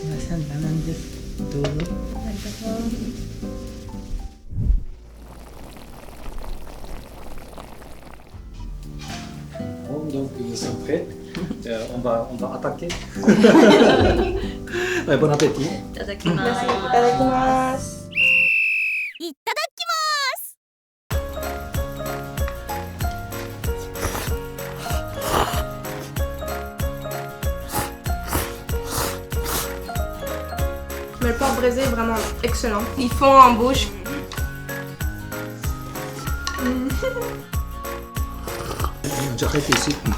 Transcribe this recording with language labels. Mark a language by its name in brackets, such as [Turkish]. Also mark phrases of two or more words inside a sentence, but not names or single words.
[Korean] 괜찮다는 듯. [French] Bon, donc ils sont prêts. On va attaquer. Ouais, bon appétit. [Japanese] いただきます。 [French] いただきます。Mais le porc braisé est vraiment excellent. Il fond en bouche. J'arrête ici.